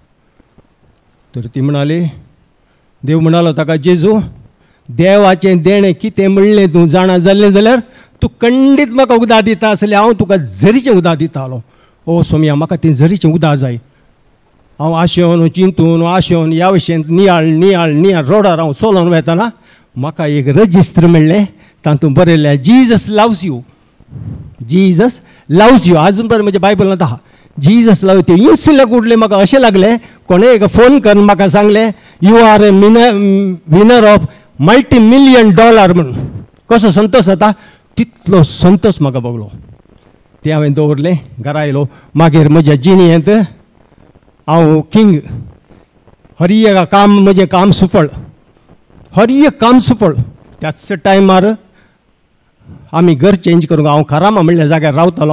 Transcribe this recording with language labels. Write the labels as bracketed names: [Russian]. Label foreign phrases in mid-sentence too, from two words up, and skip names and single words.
[Konkani] तर ती म्हणाली, देव म्हणालो ताका, जेजू देवाचें देणें कितें म्हणलें तूं जाणा जाल्लें जाल्यार तूं खंडीत म्हाका उदक दिता आसलें, हांव तुका झरीचें उदक दितालो. ओ सोम्या, म्हाका तें झरीचें उदक जाय. हांव आशेवन चिंतून आशेवन ह्या भशेन नियाळ नियाळ नियाळ रोडार हांव चलोवन वेताना म्हाका एक रजिस्टर मेळ्ळें, तातूंत बरयलें [English] Jesus loves you, Jesus loves you. [Konkani] आजून पर्यंत म्हज्या बायबलांत आहा [English] Jesus loves you. [Konkani] इंस्टंट कुठलें म्हाका अशें लागलें, कोणें एक फोन करून म्हाका सांगलें [English] you are a winner of [Konkani] $multi-million म्हणून. कसो संतोश जाता, तितलो संतोश म्हाका भोगलो. तें हांवें दवरलें, घरा आयलो. मागीर म्हज्या जिणेंत हांव किंग, हर एक काम म्हजें काम सुफळ, हर एक काम सुफळ. त्याच टायमार आमी घर चेंज करूंक हांव कारामा म्हणल्या जाग्यार रावतालो.